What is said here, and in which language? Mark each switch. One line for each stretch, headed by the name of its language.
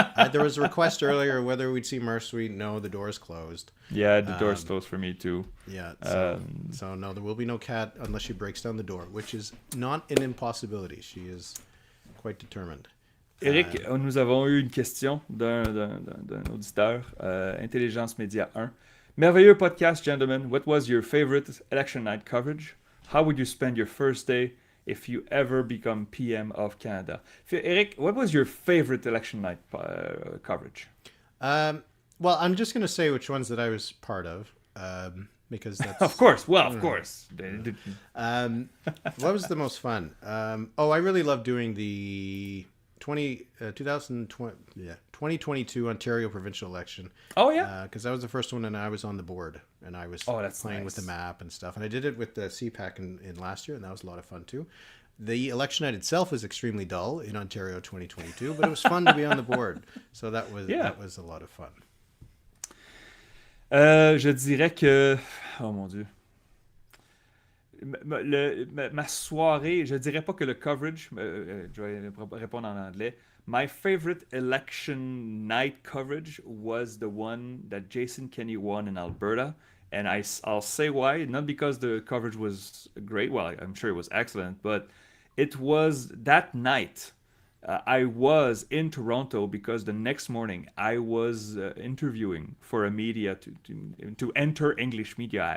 English: There was a request earlier whether we'd see Marsouis. No, the door's closed. Yeah, the door's closed for me too. Yeah, so no, there will be no cat unless she breaks down the door, which is not an impossibility. She is quite determined.
French: Éric, nous avons eu une question d'un auditeur, Intelligence Média 1. Merveilleux podcast,
English: gentlemen. What was your favorite election night coverage? How would you spend your first day if you ever become PM of Canada? Éric, what was your favorite election night coverage? Well, I'm just going to say which ones that I was part of, because that's... Of course. Well, of course. What was the most fun? I really loved doing the 2022 Ontario provincial election. Oh, yeah? Because that was the first one, and I was on the board, and I was playing with the map and stuff. And I did it with the CPAC in last year, and that was a lot of fun, too. The election night itself was extremely dull in Ontario 2022, but it was fun to be on the board. So that was a lot of fun.
French: Je dirais que... Oh, mon Dieu. Ma soirée, je dirais pas que le coverage, je vais répondre en anglais.
English: My favorite election night coverage was the one that Jason Kenney won in Alberta. And I'll say why. Not because the coverage was great. Well, I'm sure it was excellent. But it was that night. I was in Toronto because the next morning I was interviewing for a media to enter English media.